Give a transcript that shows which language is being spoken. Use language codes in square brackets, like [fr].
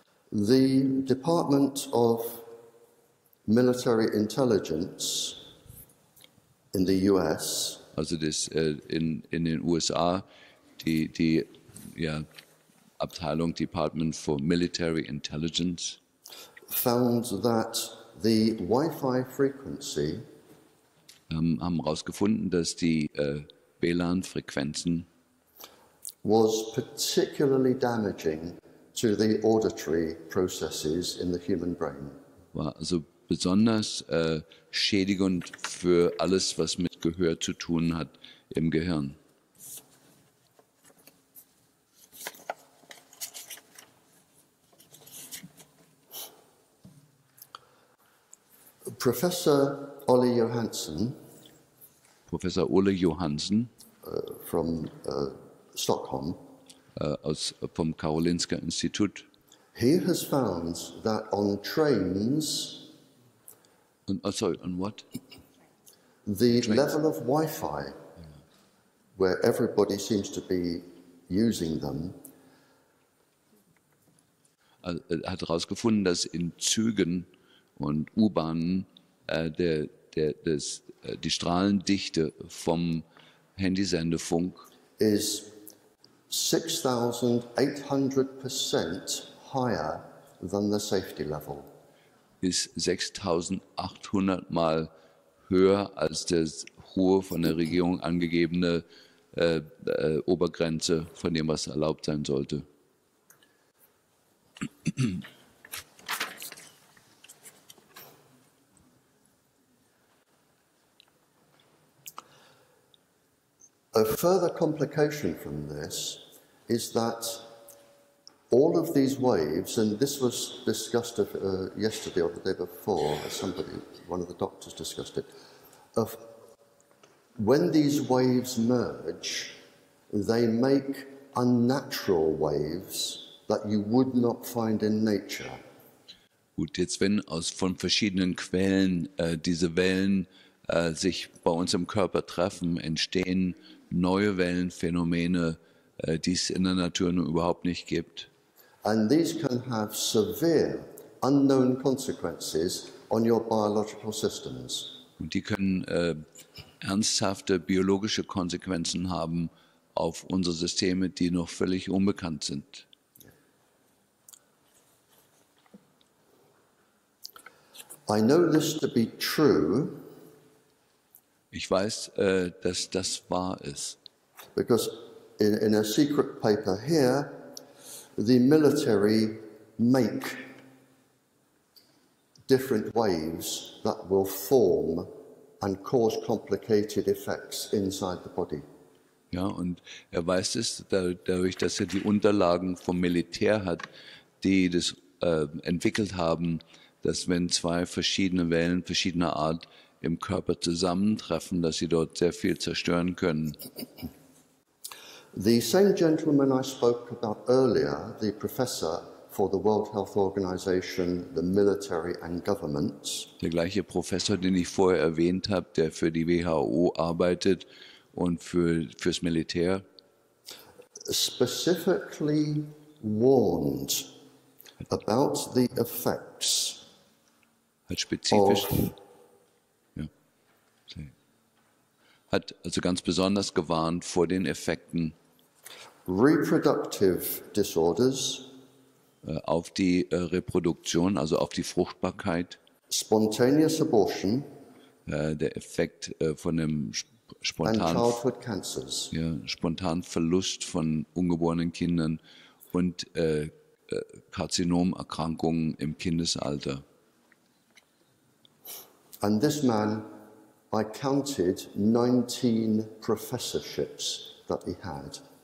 [en] The Department of Military Intelligence in the US [de] Also das in den USA die Abteilung Department for Military Intelligence [en] found that the Wi-Fi frequency [de] haben herausgefunden, dass die WLAN-Frequenzen [en] was particularly damaging to the auditory processes in the human brain. [de] war also besonders schädigend für alles, was mit Gehör zu tun hat im Gehirn. [en] Professor Ole Johansson [de] Professor Ole Johansen [en] from Stockholm, [de] vom Karolinska Institut. [en] he has found that on trains, Sorry, on what? the level of Wi-Fi, where everybody seems to be using them, [de] hat herausgefunden, dass in Zügen und U-Bahnen die Strahlendichte vom Handysendefunk [en] is 6,800% higher than the safety level. [de] ist 6.800 Mal höher als das hohe von der Regierung angegebene Obergrenze von dem, was erlaubt sein sollte. [en] A further complication from this is that all of these waves, and this was discussed yesterday or the day before, one of the doctors discussed it, of when these waves merge, they make unnatural waves that you would not find in nature. [de] Gut, jetzt wenn von verschiedenen Quellen diese Wellen sich bei uns im Körper treffen, entstehen neue Wellenphänomene, die es in der Natur nur überhaupt nicht gibt. [en] And these can have severe, unknown consequences on your biological systems. [de] Und die können ernsthafte biologische Konsequenzen haben auf unsere Systeme, die noch völlig unbekannt sind. [en] I know this to be true. [de] Ich weiß, dass das wahr ist. [en] Because in a secret paper here, the military make different waves that will form and cause complicated effects inside the body. [de] Ja, und er weiß es dadurch, dass er die Unterlagen vom Militär hat, die das entwickelt haben, dass wenn zwei verschiedene Wellen verschiedener Art im Körper zusammentreffen, dass sie dort sehr viel zerstören können. [en] The same gentleman I spoke about earlier, the professor for the World Health Organization, the military and governments, [de] der gleiche Professor, den ich vorher erwähnt habe, der für die WHO arbeitet und fürs Militär, [en] specifically warned about the effects [de] hat spezifisch [en] of [de] hat also ganz besonders gewarnt vor den Effekten [en] reproductive disorders, [de] auf die Reproduktion, also auf die Fruchtbarkeit, [en] spontaneous abortion, [de] der Effekt von dem [en] and [de] spontanen [en] childhood cancers. [de] Verlust von ungeborenen Kindern und Karzinomerkrankungen im Kindesalter. [en] And this man, I counted 19 professorships that he had.